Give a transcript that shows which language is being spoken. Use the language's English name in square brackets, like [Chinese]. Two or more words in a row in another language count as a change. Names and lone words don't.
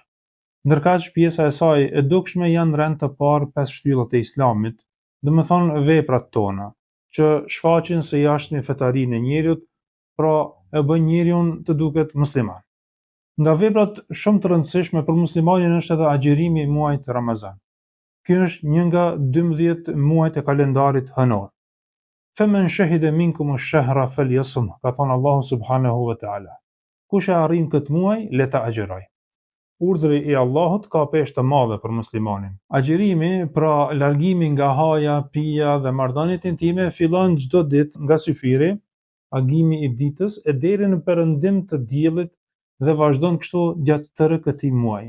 [Albanian] Ndërkaq pjesa e saj e dukshme janë në rend të parë 5 shtyllat e Islamit, do të thonë veprat tona, që shfaqin së jashtëmi fetarinë e njeriut, pra e bën njeriun të duket musliman. Nga veprat shumë të rëndësishme për muslimanin është edhe agjerimi i muajit Ramazan. Ky është një nga 12 muajt e kalendarit hënor. [Arabic] فمن شهد منكم الشهر فليصمه, [Albanian] ka thënë Allahu [Arabic] سبحانه وتعالى. [Albanian] Kush e arrin këtë muaj, le ta agjeroj. Urdhri i Allahut ka peshë të madhe për muslimanin. Agjerimi, pra largimi nga haja, pija dhe marrëdhëniet intime, fillon çdo ditë nga syfiri, agimi i ditës e deri në perëndim të diellit dhe vazhdon kështu gjatë tërë këtij muaji.